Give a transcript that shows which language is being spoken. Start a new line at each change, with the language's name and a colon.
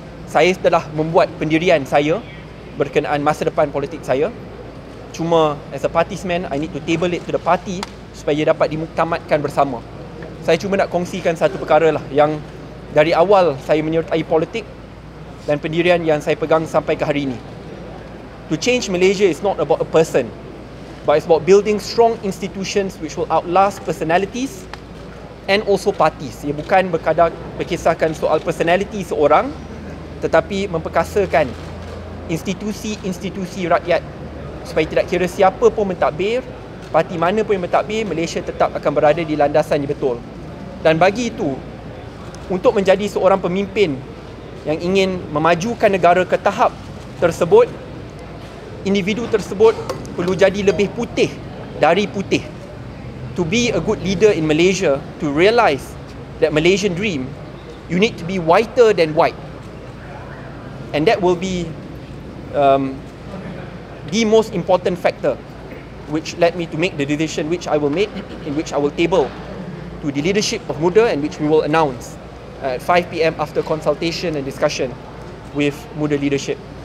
Malay: Saya telah membuat pendirian saya berkenaan masa depan politik saya. Cuma
English: as a party's man, I need to table it to the party
Malay: supaya dapat dimuktamadkan bersama. Saya cuma nak kongsikan satu perkara lah yang dari awal saya menyertai politik dan pendirian yang saya pegang sampai ke hari ini.
English: To change Malaysia is not about a person, but it's about building strong institutions which will outlast personalities and also parties.
Malay: Ia bukan berkisahkan soal personality seorang, tetapi memperkasakan institusi-institusi rakyat supaya tidak kira siapa pun mentadbir, parti mana pun yang mentadbir, Malaysia tetap akan berada di landasan yang betul. Dan bagi itu, untuk menjadi seorang pemimpin yang ingin memajukan negara ke tahap tersebut, individu tersebut perlu jadi lebih putih dari putih.
English: To be a good leader in Malaysia, to realise that Malaysian dream, you need to be whiter than white. And that will be the most important factor which led me to make the decision which I will make, in which I will table to the leadership of Muda and which we will announce at 5 PM after consultation and discussion with Muda leadership.